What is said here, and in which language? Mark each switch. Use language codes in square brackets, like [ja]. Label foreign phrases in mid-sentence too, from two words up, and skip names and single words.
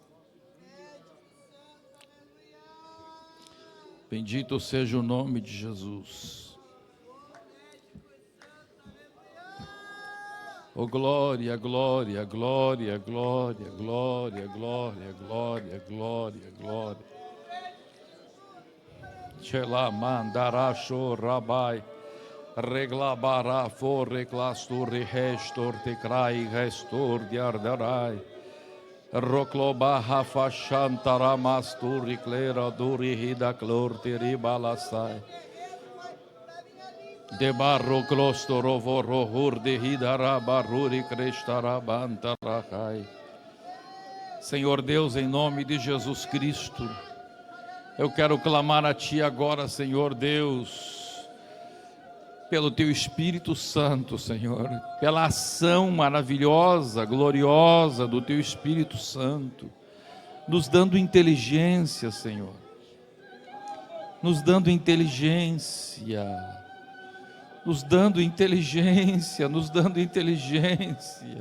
[pt] Bendito seja o nome de Jesus. Oh glória, glória, glória, glória, glória, glória, glória, glória, glória. Chela mandarasho rabai, reglabara for reclastur restor te crai restor de ardarai. Roclobaha fashantara masturi clera duri hida clor teribalasai. De barro clostorovo rohur de hidara baruri crestarabantarakai. Senhor Deus, em nome de Jesus Cristo, eu quero clamar a Ti agora, Senhor Deus, pelo Teu Espírito Santo, Senhor, pela ação maravilhosa, gloriosa do Teu Espírito Santo, nos dando inteligência, Senhor, nos dando inteligência, nos dando inteligência, nos dando inteligência.